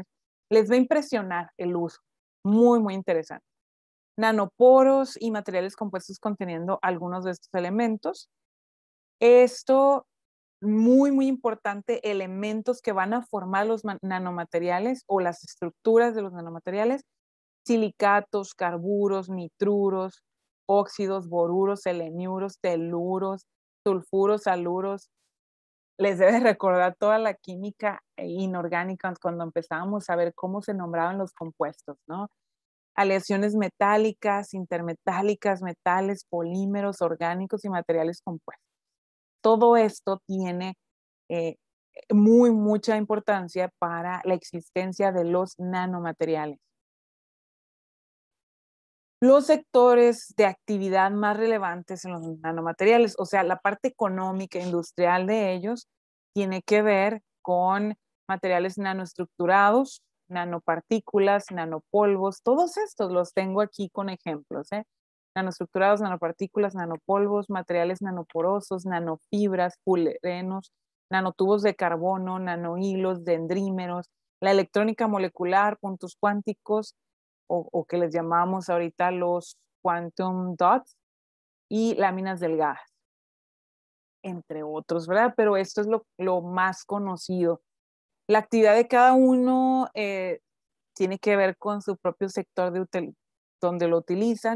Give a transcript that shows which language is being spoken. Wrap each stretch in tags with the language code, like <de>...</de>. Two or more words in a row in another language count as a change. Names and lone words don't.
<es>Les va a impresionar el uso. Muy, muy interesante. Nanoporos y materiales compuestos conteniendo algunos de estos elementos. Esto muy, muy importante, elementos que van a formar los nanomateriales o las estructuras de los nanomateriales, silicatos, carburos, nitruros, óxidos, boruros, seleniuros, teluros, sulfuros, aluros. Les debe recordar toda la química inorgánica cuando empezábamos a ver cómo se nombraban los compuestos, ¿no? Aleaciones metálicas, intermetálicas, metales, polímeros, orgánicos y materiales compuestos. Todo esto tiene eh, mucha importancia para la existencia de los nanomateriales. Los sectores de actividad más relevantes en los nanomateriales, o sea, la parte económica, industrial de ellos, tiene que ver con materiales nanoestructurados, nanopartículas, nanopolvos, todos estos los tengo aquí con ejemplos, ¿eh? Nanoestructurados, nanopartículas, nanopolvos, materiales nanoporosos, nanofibras, fulerenos, nanotubos de carbono, nanohilos, dendrímeros, la electrónica molecular, puntos cuánticos, o que les llamamos ahorita los</es> <en>quantum dots,</en> <es>y láminas delgadas, entre otros, ¿verdad? Pero esto es lo más conocido. La actividad de cada uno tiene que ver con su propio sector donde lo utilizan.</es>